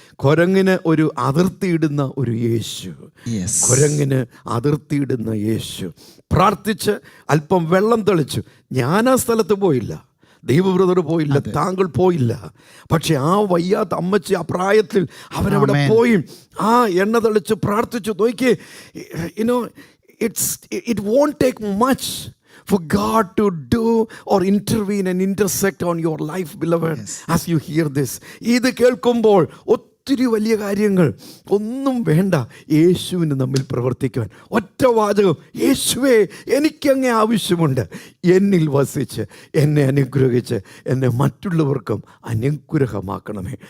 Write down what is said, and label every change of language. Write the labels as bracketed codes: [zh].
[ml] കുരങ്ങിന് ഒരു അതിർത്തിയിടുന്ന ഒരു യേശു, കുരങ്ങിന് അതിർത്തിയിടുന്ന യേശു. പ്രാർത്ഥിച്ച് അല്പം വെള്ളം തെളിച്ചു. ഞാൻ ആ സ്ഥലത്ത് പോയില്ല, ദൈവബ്രദർ പോയില്ല, താങ്കൾ പോയില്ല. പക്ഷെ ആ വയ്യാത്ത അമ്മച്ചി ആ പ്രായത്തിൽ അവരവിടെ പോയി ആ എണ്ണ തെളിച്ച് പ്രാർത്ഥിച്ചു. നോക്കിയേ, [en] You know it won't take much for God to do or intervene and intersect on your life, beloved, as you hear this. [ml] ഇത് കേൾക്കുമ്പോൾ ഒത്തിരി വലിയ കാര്യങ്ങൾ ഒന്നും വേണ്ട യേശുവിന് നമ്മിൽ പ്രവർത്തിക്കുവാൻ. ഒറ്റ വാചകം, യേശുവേ എനിക്കങ്ങേ ആവശ്യമുണ്ട്, എന്നിൽ വസിച്ച് എന്നെ അനുഗ്രഹിച്ച് എന്നെ മറ്റുള്ളവർക്കും അനുഗ്രഹമാക്കണമേ.